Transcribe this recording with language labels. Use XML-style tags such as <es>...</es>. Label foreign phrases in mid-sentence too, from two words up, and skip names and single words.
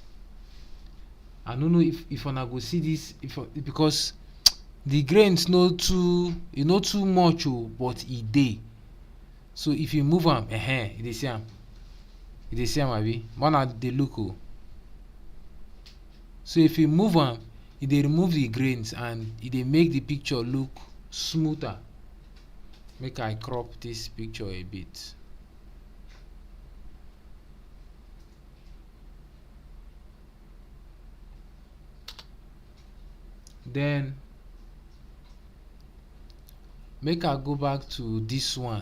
<pcm>I no know if una go see this, because the grains no too much but e dey. So if you move am, you dey see am, abi? Una dey look. So if you move am, e dey remove the grains and e dey make the picture look smoother. Make I crop this picture a bit. Then make I go back to this one.</pcm>